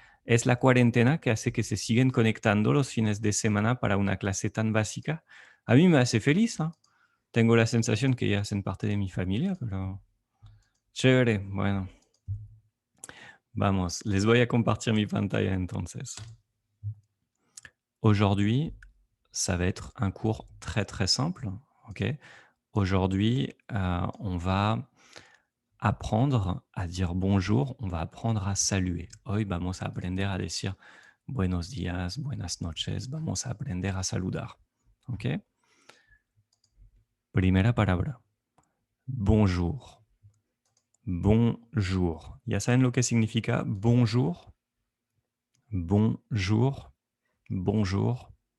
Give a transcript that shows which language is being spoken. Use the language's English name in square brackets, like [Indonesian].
[Spanish] Es la cuarentena que hace que se siguen conectando los fines de semana para una clase tan básica. A mí me hace feliz, ¿ah? Tengo la sensación que ya hacen parte de mi familia, pero chévere. Bueno, vamos, les voy a compartir mi pantalla entonces. [French] Aujourd'hui, ça va être un cours très très simple, ok? Aujourd'hui, on va apprendre a dire bonjour, on va apprendre a saluer. [Spanish] Hoy vamos a aprender a decir buenos días, buenas noches, vamos a aprender a saludar, ok? Primera palabra, bonjour. Bonjour. ¿Ya saben lo que significa bonjour? Bonjour, bonjour.